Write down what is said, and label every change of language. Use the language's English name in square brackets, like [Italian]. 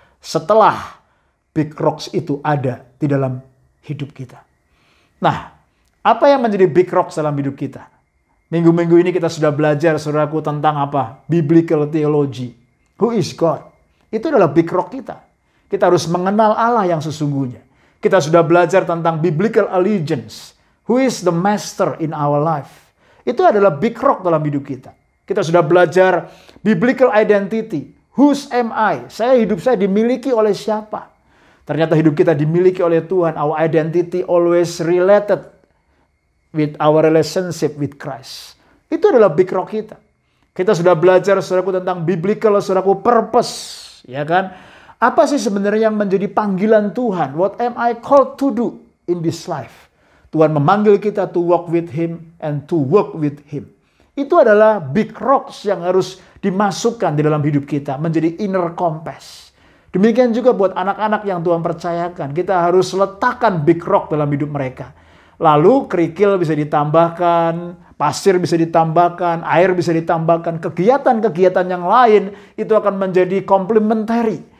[Indonesian] Setelah big rocks itu ada di dalam hidup kita. Nah, apa yang menjadi big rocks dalam hidup kita? Minggu-minggu ini kita sudah belajar, saudaraku, tentang apa? [English] Biblical theology. Who is God? [Indonesian] Itu adalah big rock kita. Kita harus mengenal Allah yang sesungguhnya. Kita sudah belajar tentang biblical allegiance. [English] Who is the master in our life? [Indonesian] Itu adalah big rock dalam hidup kita. Kita sudah belajar biblical identity. [English] Whose am I? [Indonesian] Hidup saya dimiliki oleh siapa? Ternyata hidup kita dimiliki oleh Tuhan. [English] Our identity always related with our relationship with Christ. [Indonesian] Itu adalah big rock kita. Kita sudah belajar, saudaraku, tentang biblical, saudaraku, purpose. Ya kan? Apa sih sebenarnya yang menjadi panggilan Tuhan? [English] What am I called to do in this life? [Indonesian] Tuhan memanggil kita [English] to walk with Him and to work with Him. [Indonesian] Itu adalah big rocks yang harus dimasukkan di dalam hidup kita. Menjadi inner compass. Demikian juga buat anak-anak yang Tuhan percayakan. Kita harus letakkan big rock dalam hidup mereka. Lalu kerikil bisa ditambahkan, pasir bisa ditambahkan, air bisa ditambahkan, kegiatan-kegiatan yang lain itu akan menjadi complementary.